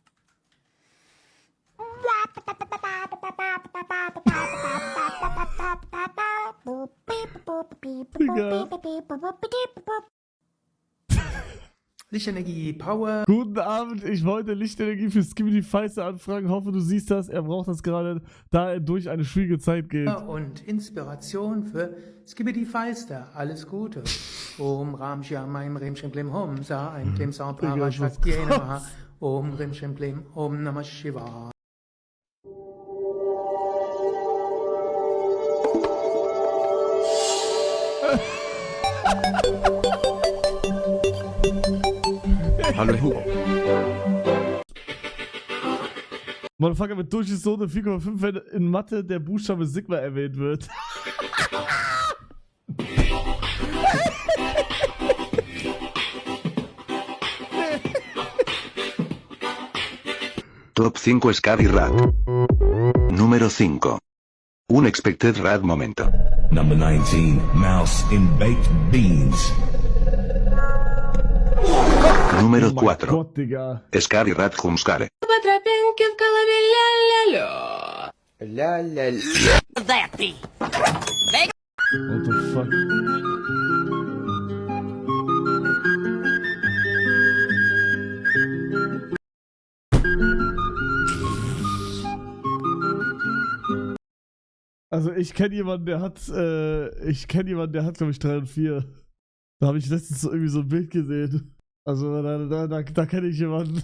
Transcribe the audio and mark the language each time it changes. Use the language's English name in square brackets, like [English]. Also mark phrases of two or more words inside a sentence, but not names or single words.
[German] Lichtenergie, Power. Guten Abend, ich wollte Lichtenergie für Skibidi Feister anfragen. Hoffe, du siehst das. Er braucht das gerade, da er durch eine schwierige Zeit geht. Und Inspiration für Skibidi Feister. Alles Gute. [Sanskrit] Om Ram Shyamayim Rim Shim Klim Hom Sa Ein Klim Sa Parashvatye Namaha Om Rim Shim Klim Om Namah Shiva. [German] Hallo Hugo. Motherfucker mit Durchschnittsnote 4,5, wenn in Mathe der Buchstabe Sigma erwähnt wird. [English] Top 5 Scary Rat. [Spanish] Número 5. [English] Unexpected Rat Momento. Number 19, Mouse in Baked Beans. [Spanish] Número [German] Oh mein 4. Gott, Digga. [English] Scary Rat Jumpscare. [Russian] По тропинке в голове ля-ля-ля. [English] What the fuck? [German] Also ich kenne jemanden, der hat, glaube ich, 3 und 4. Da habe ich letztens so irgendwie so ein Bild gesehen. Also da kenne ich jemanden.